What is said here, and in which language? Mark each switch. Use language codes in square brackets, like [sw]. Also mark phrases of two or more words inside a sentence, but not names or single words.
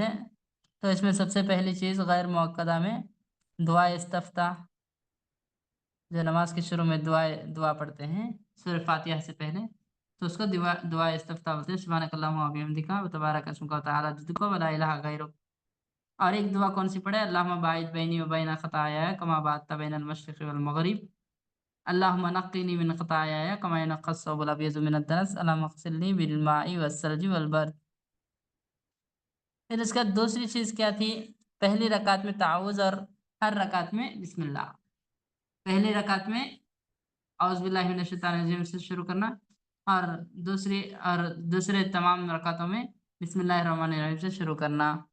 [ur] تو اس میں سب سے پہلی چیز غیر موقدہ میں دعا استفتاح، جو نماز کے شروع میں دعا پڑھتے ہیں سورہ فاتحہ سے پہلے، تو اس کو دعا استفتاح بولتے ہیں. [ar] سبحانک اللہم و بحمدک و تبارک اسمک و تعالی جدک و لا الہ غیرک. [ur] اور ایک دعا کون سی پڑھے؟ [ar] اللہم باعث بینی و بین خطایا کما بعدت بین المشرق والمغرب. اللہم نقنی من خطایا کما ینقی الثوب الابیض من الدنس اللہم اغسلنی بالماء والثلج والبرد. [ur] پھر اس کا دوسری چیز کیا تھی؟ پہلی رکعت میں تعوذ، اور ہر رکعت میں بسم اللہ. پہلی رکعت میں [ar] اعوذ باللہ من الشیطان الرجیم [ur] سے شروع کرنا، اور دوسرے تمام رکعتوں میں [ar] بسم اللہ الرحمن الرحیم [ur] سے شروع کرنا.